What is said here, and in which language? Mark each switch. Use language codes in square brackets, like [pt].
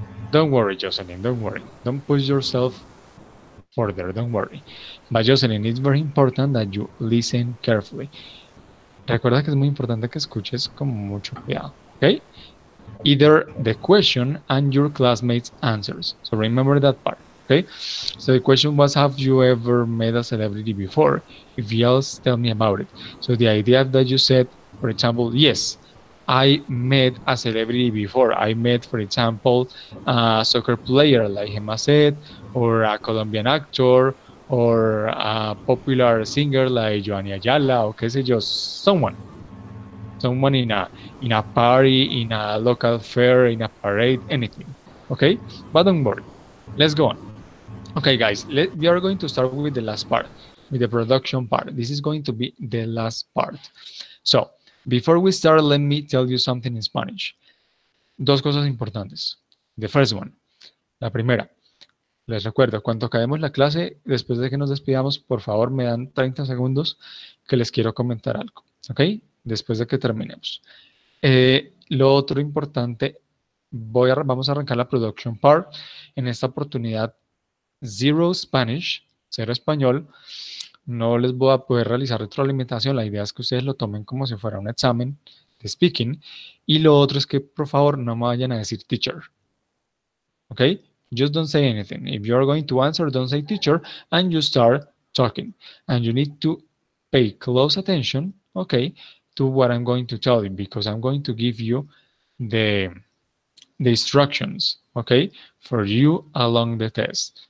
[en] Don't worry, Jocelyn, don't worry. Don't push yourself further, don't worry. But Jocelyn, it's very important that you listen carefully. [es] Recuerda que es muy importante que escuches con mucho cuidado, ¿ok? [en] Either the question and your classmates' answers. So remember that part, okay? So the question was, have you ever met a celebrity before? If yes, tell me about it. So the idea that you said, for example, yes, I met a celebrity before. I met, for example, a soccer player like Gemma said, or a Colombian actor, or a popular singer like Joanny Ayala, or [es] qué sé yo, [en] someone. someone in a party, in a local fair, in a parade, anything. Okay, but don't worry. Let's go on. Okay, guys, we are going to start with the last part, with the production part. This is going to be the last part. So, before we start, let me tell you something in Spanish. [es] Dos cosas importantes. [en] The first one, [es] la primera. Les recuerdo, cuando acabemos la clase, después de que nos despidamos, por favor me dan 30 segundos que les quiero comentar algo. ¿Ok? Después de que terminemos. Lo otro importante, vamos a arrancar la production part. En esta oportunidad, [en] zero Spanish, [es] cero español. No les voy a poder realizar retroalimentación. La idea es que ustedes lo tomen como si fuera un examen de speaking. Y lo otro es que, por favor, no me vayan a decir teacher. [en] ¿Ok? Just don't say anything. If you're going to answer, don't say teacher, and you start talking. And you need to pay close attention, okay, to what I'm going to tell you, because I'm going to give you the, the instructions, okay, for you along the test.